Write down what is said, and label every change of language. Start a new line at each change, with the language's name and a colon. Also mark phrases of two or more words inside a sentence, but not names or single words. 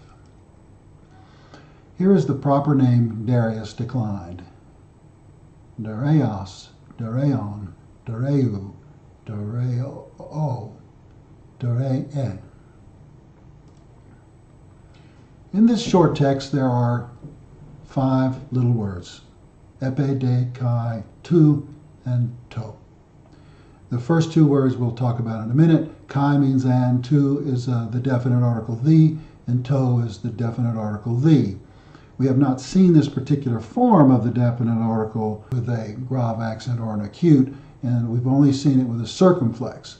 English: Here is the proper name Darius declined. Dareios, Dareion, Dareu, Dareo, Daree. In this short text, there are 5 little words:
Greek: ἐπεὶ, δέ, καί, τοῦ,
English: and to. The first 2 words we'll talk about in a minute. Kai means and, tu is the definite article the, and to is the definite article the. We have not seen this particular form of the definite article with a grave accent or an acute, and we've only seen it with a circumflex.